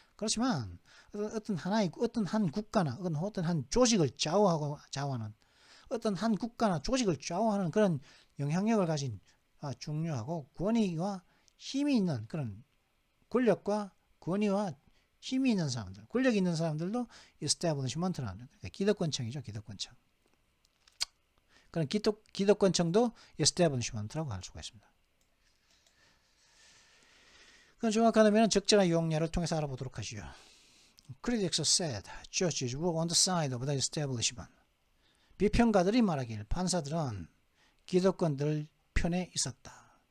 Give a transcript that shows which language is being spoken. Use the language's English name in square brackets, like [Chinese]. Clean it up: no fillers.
[Korean] 그렇지만 어떤 한 국가나 어떤 한 조직을 좌우하는 어떤 한 국가나 조직을 좌우하는 그런 영향력을 가진 중요하고 권위와 힘이 있는 그런 권력과 권위와 힘이 있는 사람들, 권력이 있는 사람들도 establishment라는 기득권층이죠. 기득권층. 그런 기득권층도 establishment라고 할 수가 있습니다. 그럼 정확하다면 적절한 용례를 통해서 알아보도록 하시죠. [English] Critics said judges were on the side of the establishment. [Korean] 비평가들이 말하길 판사들은 기득권들 편에 있었다.